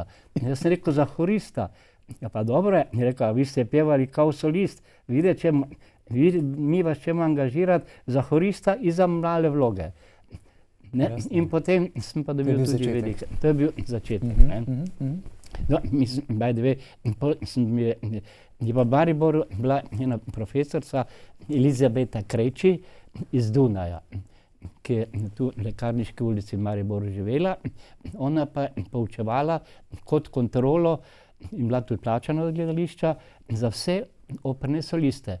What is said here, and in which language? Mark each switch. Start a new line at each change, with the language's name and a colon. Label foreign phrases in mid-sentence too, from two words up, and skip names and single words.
Slovenian: In jaz sem rekel, za horista. Ja pa dobro je, in rekel, vi ste pevali kao solist,
Croatian: mi vas ćemo angažirati
Slovenian: za horista i za male vloge. Ne? In potem sem pa dobil tudi velike. To je bil začetek. No, mislim,
English: by the way,
Slovenian: je pa v Mariboru bila ena profesorica Elizabeta Krejči iz Dunaja, ki je tu v Lekarniški ulici v Mariboru živela. Ona pa je poučevala kot kontrolo in bila tudi plačana od gledališča za vse operne soliste.